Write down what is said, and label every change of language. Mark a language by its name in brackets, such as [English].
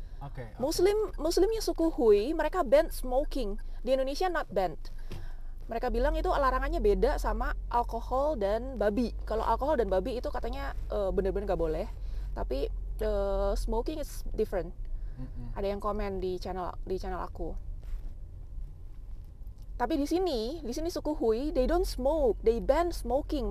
[Indonesian] Oke. Muslimnya suku Hui, mereka [English] ban smoking. [Indonesian] Di Indonesia [English] not banned. [Indonesian] Mereka bilang itu larangannya beda sama alkohol dan babi. Kalau alkohol dan babi itu katanya bener-bener gak boleh. Tapi [English] smoking is different. [Indonesian] Ada yang komen di channel aku. Tapi di sini suku Hui, [English] they don't smoke, they ban smoking.